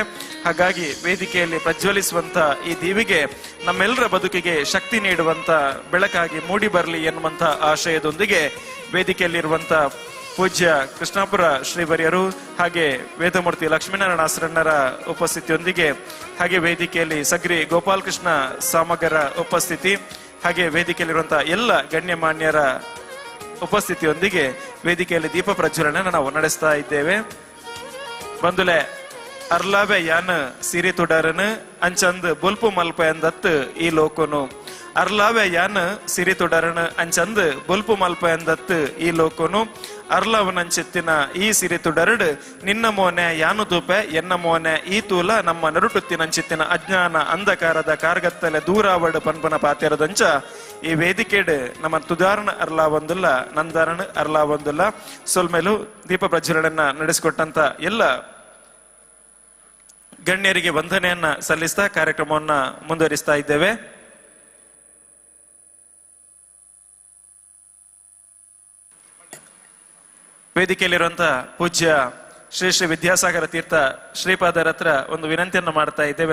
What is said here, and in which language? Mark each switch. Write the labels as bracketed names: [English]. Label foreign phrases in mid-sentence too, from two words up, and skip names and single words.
[Kannada] ಹಾಗಾಗಿ ವೇದಿಕೆಯಲ್ಲಿ ಪ್ರಜ್ವಲಿಸುವಂತ ಈ ದೀವಿಗೆ ನಮ್ಮೆಲ್ಲರ ಬದುಕಿಗೆ ಶಕ್ತಿ ನೀಡುವಂತ ಬೆಳಕಾಗಿ ಮೂಡಿ ಬರಲಿ ಎನ್ನುವಂತ ಆಶಯದೊಂದಿಗೆ ವೇದಿಕೆಯಲ್ಲಿರುವಂತ ಪೂಜ್ಯ ಕೃಷ್ಣಾಪುರ ಶ್ರೀವರ್ಯರು ಹಾಗೆ ವೇದಮೂರ್ತಿ ಲಕ್ಷ್ಮೀನಾರಾಯಣ ಆಸರಣ್ಣರ ಉಪಸ್ಥಿತಿಯೊಂದಿಗೆ, ಹಾಗೆ ವೇದಿಕೆಯಲ್ಲಿ ಸಗ್ರಿ ಗೋಪಾಲಕೃಷ್ಣ ಸಾಮಗರ ಉಪಸ್ಥಿತಿ, ಹಾಗೆ ವೇದಿಕೆಯಲ್ಲಿರುವಂತಹ ಎಲ್ಲ ಗಣ್ಯಮಾನ್ಯರ ಉಪಸ್ಥಿತಿಯೊಂದಿಗೆ ವೇದಿಕೆಯಲ್ಲಿ ದೀಪ ಪ್ರಜ್ವಲನ ನಾವು ನಡೆಸ್ತಾ ಇದ್ದೇವೆ. [Tulu] ಬಂಧುಲೆ, ಅರ್ಲಾವೆ ಯಾನ್ ಸಿರಿ ತುಡರನ್ ಅಂಚಂದ್ ಬುಲ್ಪು ಮಲ್ಪ ಎಂದತ್ ಈ ಲೋಕನು. ಅರ್ಲಾವೆ ಯಾನ್ ಸಿರಿ ತುಡರನ್ ಅಂಚಂದ್ ಬುಲ್ಪು ಮಲ್ಪ ಎಂದತ್ ಈ ಲೋಕನು. ಅರ್ಲವನಂಚಿತ್ತಿನ ಈ ಸಿರಿ ತುಡರಡ್ ನಿನ್ನ ಮೋನೆ ಯಾನು ತೂಪೆ ಎನ್ನ ಮೋನೆ ಈ ತೂಲ ನಮ್ಮ ನರುಟುತ್ತಿನಂಚಿತ್ತಿನ ಅಜ್ಞಾನ ಅಂಧಕಾರದ ಕಾರ್ಗತ್ತಲೆ ದೂರಾವಡ್ ಪನ್ಪನ ಪಾತ್ಯರದಂಚ ಈ ವೇದಿಕೆಡ್ ನಮ್ಮ ತುದಾರಣ ಅರ್ಲಾ ಒಂದಿಲ್ಲ ನಂದಾರಣ ಅರ್ಲಾ ಒಂದಿಲ್ಲ. [Kannada] ಸೊಲ್ಮೇಲು ದೀಪ ಪ್ರಜ್ವಲನನ್ನ ನಡೆಸಿಕೊಟ್ಟಂತ ಎಲ್ಲ ಗಣ್ಯರಿಗೆ ವಂದನೆಯನ್ನ ಸಲ್ಲಿಸ್ತಾ ಕಾರ್ಯಕ್ರಮವನ್ನ ಮುಂದುವರಿಸ್ತಾ ಇದ್ದೇವೆ. ವೇದಿಕೆಯಲ್ಲಿರುವಂತಹ ಪೂಜ್ಯ ಶ್ರೀ ಶ್ರೀ ವಿದ್ಯಾಸಾಗರ ತೀರ್ಥ ಶ್ರೀಪಾದರ ಹತ್ರ ಒಂದು ವಿನಂತಿಯನ್ನು ಮಾಡ್ತಾ ಇದ್ದೇವೆ.